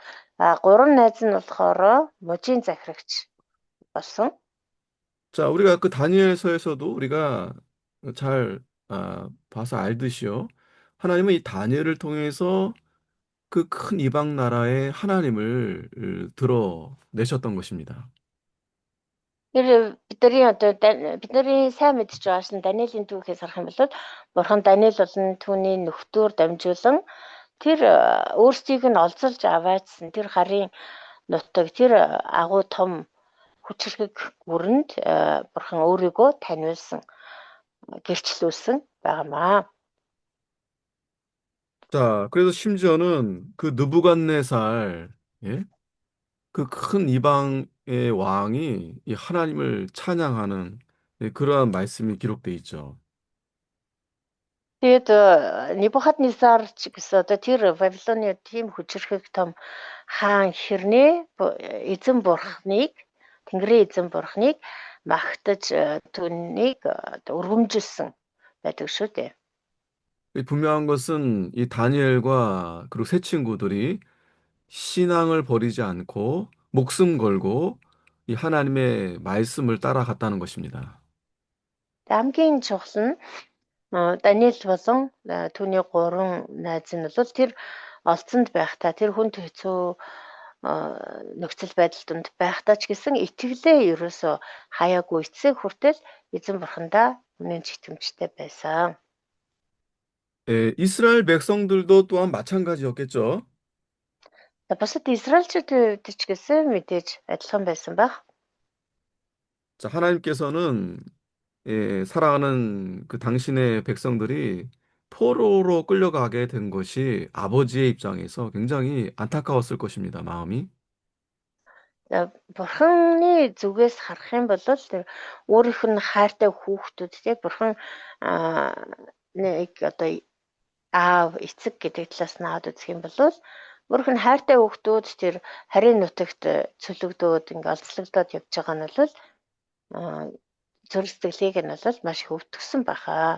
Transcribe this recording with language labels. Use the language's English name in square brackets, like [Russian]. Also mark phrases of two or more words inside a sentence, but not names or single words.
[Mongolian] Гурван найз нь болохоор мужийн захирагч болсон. [Korean] 자, 우리가 그 다니엘서에서도 우리가 잘 봐서 알듯이요. 하나님은 이 다니엘을 통해서 그 큰 이방 나라의 하나님을 드러내셨던 것입니다. [Mongolian] Тэр бидний сайн мэдж байгаачлан Даниэлийн түүхээс харах юм бол Бурхан Даниэл болон түүний нөхдөөр дамжуулан тэр өөрсдийг нь олзолж аваадсан тэр харын нутаг тэр агуу том хүчрхэг бүрэнд Бурхан өөрийгөө таниулсан гэрчлүүлсэн байнамаа. [Korean] 자, 그래서 심지어는 그 느부갓네살, 예? 그 큰 이방의 왕이 이 하나님을 찬양하는 그러한 말씀이 기록돼 있죠. [Mongolian] Тэгээд Небухаднецар ч гэсэн одоо тэр Вавилоны тийм хүчрхэг том хаан хэрнээ эзэн бурхныг Тэнгэрийн эзэн бурхныг магтаж түүнийг өргөмжилсөн байдаг шүү дээ. [Korean] 이 분명한 것은 이 다니엘과 그리고 세 친구들이 신앙을 버리지 않고 목숨 걸고 이 하나님의 말씀을 따라갔다는 것입니다. [Mongolian] Хамгийн чухал нь Даниэл болон түүний 3 найз нь бол тэр олцонд байхдаа тэр хүнд хэцүү нөхцөл байдал донд байхдаа ч гэсэн итгэлээ ерөөсө хаяагүй эцэг хүртэл эзэн бурхандаа үнэн читэмжтэй байсан. [Korean] 이스라엘 백성들도 또한 마찬가지였겠죠. [Mongolian] За бусад Израильчууд ч гэсэн мэдээж адилхан байсан байх. [Korean] 자, 하나님께서는 사랑하는 그 당신의 백성들이 포로로 끌려가게 된 것이 아버지의 입장에서 굉장히 안타까웠을 것입니다, 마음이. [Mongolian] За бурханы зүгээс харах юм бол тэр өөрийнх нь хайртай хүүхдүүд тий бурхан нэг одоо аав эцэг гэдэг талаас нь аваад үзэх юм бол өөрийнх нь хайртай хүүхдүүд тэр харийн нутагт цөлөгдөөд ингээ олзлогдоод явж байгаа нь бол зүрх сэтгэлийг нь бол маш их өвтгсөн байхаа.